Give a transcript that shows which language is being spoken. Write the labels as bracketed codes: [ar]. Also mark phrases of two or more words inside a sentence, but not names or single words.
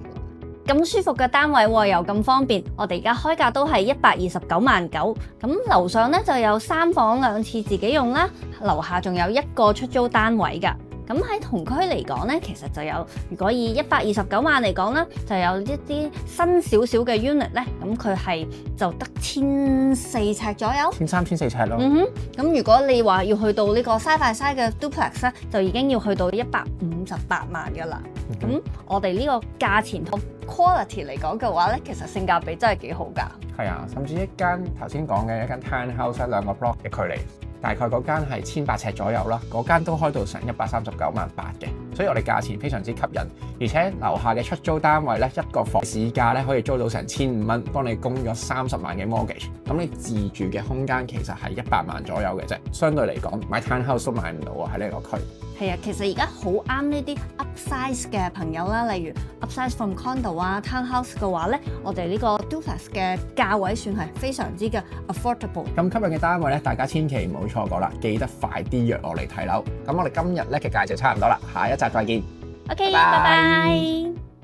[yue] 咁舒服嘅單位喎，又咁方便，我哋而家開價都係129萬9，咁樓上咧就有3房2廁自己用啦，樓下仲有1個出租單位㗎。咁喺同區嚟講咧，其實就有，如果以129萬嚟講啦，就有一啲新少少嘅 unit 咧，咁佢係就得1400尺左右，1300、1400尺咯。咁如果你話要去到呢個 [en] side by side [yue] 嘅 duplex 咧，就已經要去到158萬㗎啦。咁我哋呢個價錢同 quality 嚟講嘅話咧，其實性價比真係幾好㗎。係啊，甚至一間頭先講嘅一間 townhouse 2個 block 嘅距離，大概嗰間係1800尺左右啦，嗰間都開到成139萬8嘅，所以我哋價錢非常之吸引，而且樓下嘅出租單位咧，一個房市價咧可以租到成1500蚊，幫你供咗30萬嘅 mortgage，咁你自住嘅空間其實係100萬左右嘅啫，相對嚟講買 townhouse 都買唔到啊喺呢個區。係啊，其實而家好啱呢啲 upsize 嘅朋友啦，例如 [en] upsize from condo [yue] 啊 townhouse 嘅話咧，我哋呢個 duplex 嘅價位算係非常之嘅 affordable。咁吸引嘅單位咧，大家千祈唔好錯過啦，記得快啲約我嚟睇樓。咁我哋今日咧嘅介紹差唔多啦，下一集再見。 OK，拜拜。